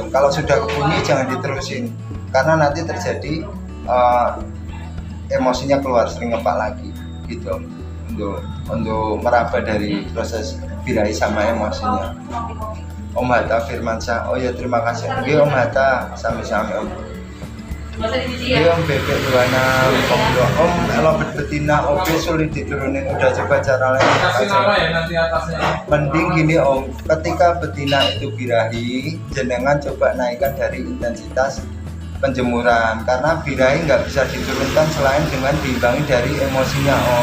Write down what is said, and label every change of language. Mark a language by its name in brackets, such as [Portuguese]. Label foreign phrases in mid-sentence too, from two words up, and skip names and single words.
[Indonesian] Kalau sudah kebunyi jangan diterusin, karena nanti terjadi emosinya keluar, sering ngepak lagi gitu, untuk meraba dari proses birahi sama emosinya. Om Hatta Firmansyah, oh ya terima kasih. Oke Om Hatta, sami-sami om. Oke om bebek buana om lobet betina oke sulit diturunin, udah coba cara lain mending gini om, ketika betina itu birahi jenengan coba naikkan dari intensitas penjemuran, karena birahi nggak bisa diturunkan selain dengan diimbangi dari emosinya om.